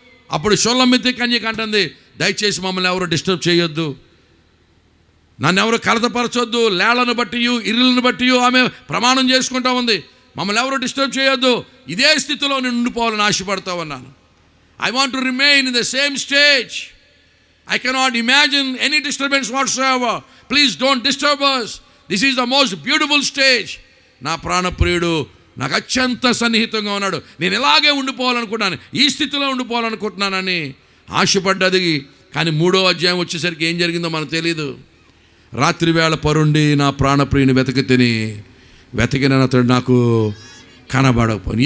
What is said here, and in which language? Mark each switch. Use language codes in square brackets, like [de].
[te] అప్పుడు షోలమితి కన్యక అంటుంది, దయచేసి మమ్మల్ని ఎవరు డిస్టర్బ్ చేయొద్దు, నన్ను ఎవరు కలతపరచొద్దు. లేళ్లను బట్టి ఇరులను బట్టి ఆమె ప్రమాణం చేసుకుంటా ఉంది, మమ్మల్ని ఎవరు డిస్టర్బ్ చేయొద్దు, ఇదే స్థితిలో నేను ఉండిపోవాలని ఆశపడతా ఉన్నాను. [en] I want to remain in the same stage. I cannot imagine any disturbance whatsoever. Please don't disturb us. This is the most beautiful stage. [te] నా ప్రాణప్రియుడు నాకు అత్యంత సన్నిహితంగా ఉన్నాడు, నేను ఇలాగే ఉండిపోవాలనుకుంటున్నాను, ఈ స్థితిలో ఉండిపోవాలనుకుంటున్నానని ఆశపడ్డది. కానీ 3వ అధ్యాయం వచ్చేసరికి ఏం జరిగిందో మనకు తెలీదు. రాత్రి వేళ పరుండి నా ప్రాణప్రియుని వెతికిన అతడు నాకు కనబడకపోయి.